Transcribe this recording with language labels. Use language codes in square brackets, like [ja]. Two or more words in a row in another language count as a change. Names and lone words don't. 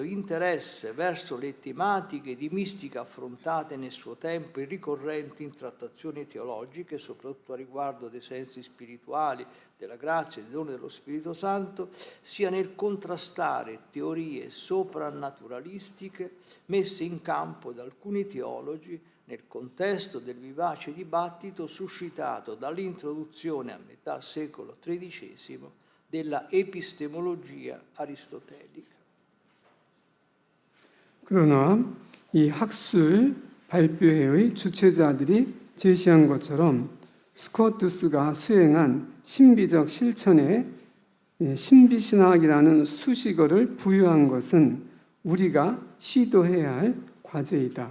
[it] interesse verso le tematiche di mistica affrontate nel suo tempo e ricorrenti in trattazioni teologiche, soprattutto a riguardo dei sensi spirituali, della grazia e dei doni dello Spirito Santo, sia nel contrastare teorie soprannaturalistiche messe in campo da alcuni teologi nel contesto del vivace dibattito suscitato dall'introduzione a metà secolo XIII della epistemologia aristotelica. [ko] 그러나 이 학술 발표회의 주최자들이 제시한 것처럼 스코투스가 수행한 신비적 실천에 신비신학이라는 수식어를 부여한 것은 우리가 시도해야 할 과제이다.